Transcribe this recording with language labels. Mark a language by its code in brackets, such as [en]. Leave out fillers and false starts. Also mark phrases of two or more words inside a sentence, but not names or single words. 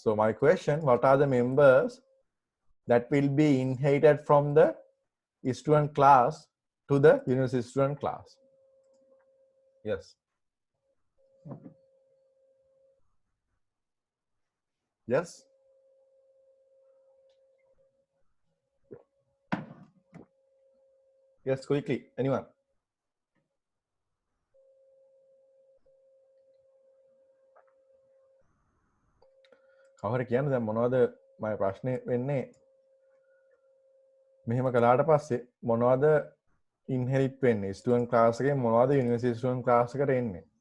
[en] So my question, what are the members that will be inherited from the student class to the university student class? Yes. Yes. Yes, quickly. Anyone? [si] කවුරු කියන්නේ දැන් මොනවද මම ප්‍රශ්නේ වෙන්නේ මෙහෙම කළාට පස්සේ මොනවද ඉන්හෙරිට් වෙන්නේ [en] student class [si] එකේ මොනවද [en] university student class [si] එකට එන්නේ?